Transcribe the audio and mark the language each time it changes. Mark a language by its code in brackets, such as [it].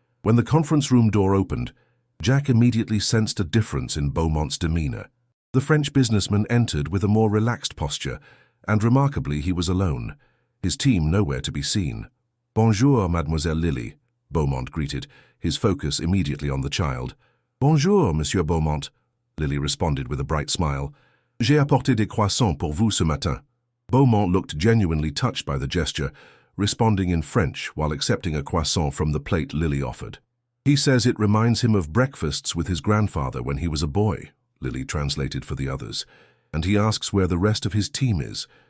[en] When the conference room door opened, Jack immediately sensed a difference in Beaumont's demeanor. The French businessman entered with a more relaxed posture, and remarkably he was alone, his team nowhere to be seen. [fr] Bonjour, Mademoiselle Lily, [en] Beaumont greeted, his focus immediately on the child. [fr] Bonjour, Monsieur Beaumont, [en] Lily responded with a bright smile. [fr] J'ai apporté des croissants pour vous ce matin. [en] Beaumont looked genuinely touched by the gesture, responding in French while accepting a croissant from the plate Lily offered. He says it reminds him of breakfasts with his grandfather when he was a boy, Lily translated for the others, and he asks where the rest of his team is.